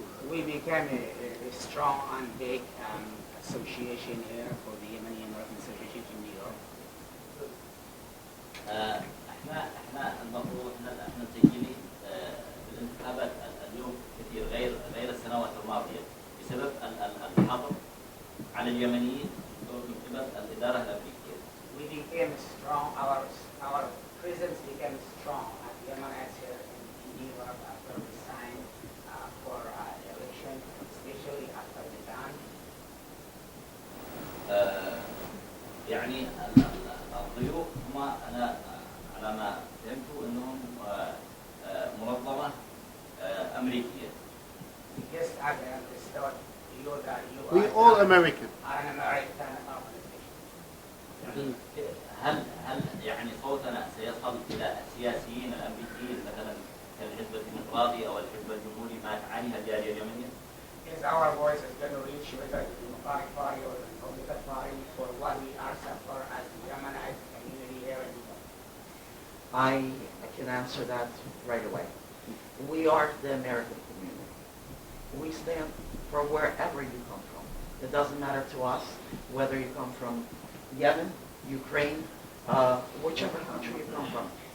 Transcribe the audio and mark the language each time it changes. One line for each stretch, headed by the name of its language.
English: We became a strong and big association here for the Yemeni American Association in New York.
Arabic: احنا المفروض احنا مسجلين بالانتخابات اليوم كثير غير السنوات الماضيه بسبب الحظر على اليمنيين من قبل الاداره الامريكيه.
English: We became strong. Our presence became strong at Yemenites here in New York after we signed for election, especially after the ban.
Arabic: يعني الضيوف هم انا على ما فهمت انهم منظمه امريكيه.
English: The guests are understood. We all American. Are an American organization.
Arabic: هل يعني صوتنا سيصل الى السياسيين الامريكيين مثلا كالحزب الديمقراطي او الحزب الجمهوري ما تعانيها الجاليه اليمنيه؟
English: Is our voice is going to reach whether the Democratic Party or the Republican Party for what we are suffer as the Yemenite community here in New York? I can answer that right away. We are the American community. We stand for wherever you come from. It doesn't matter to us whether you come from Yemen, Ukraine, whichever country you come from.